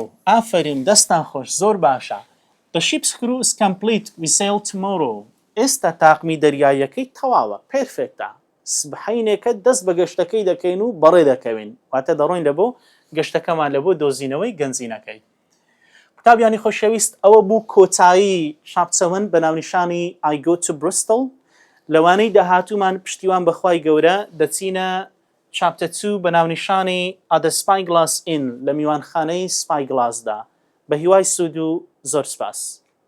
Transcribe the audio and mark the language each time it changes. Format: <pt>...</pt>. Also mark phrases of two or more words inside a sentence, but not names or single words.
<ckb>ئافەرین دەستان خۆش زۆر باشە</ckb> <en>The ship's crew is complete. We sail tomorrow.</en> <ckb>ئێستا تاقمی دەریایەکەی تەواوە پێرفێکتە سبحەینێکە دەست بە گەشتەکەی دەکەین و بەڕێ دەکەوین واتە دەڕۆین لە بۆ گەشتەکەمان لە بۆ دۆزینەوەی گەنجینەکەی قوتابیانی خۆشەویست ئەوە بوو کۆتایی شاپچەون بە ناونیشانی</ckb> <en>I go to Bristol</en> <ckb>لەوانەی داهاتوومان پشتیوان بەخوای گەورە دەچینە چاپتە 2 بە ناونیشانی</ckb> <en>At the Spyglass Inn</en> <ckb>لە میوانخانەی سپای گلاسدا بە هیوای سوود و زۆر سپاس.</ckb>